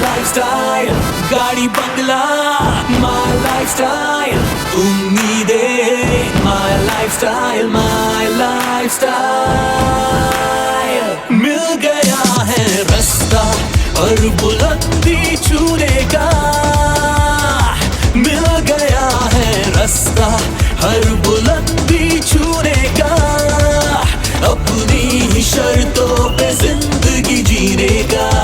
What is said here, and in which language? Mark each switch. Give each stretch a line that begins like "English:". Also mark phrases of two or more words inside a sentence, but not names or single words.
English: lifestyle,
Hindi: गाड़ी बंगला,
English: my lifestyle, उम्मीदें, my lifestyle, my lifestyle.
Hindi: मिल गया है रास्ता और बुलंदी छूने का, मिल गया है रास्ता हर बुलंदी छूने का, अपनी ही शर्तों पे जिंदगी जीने का।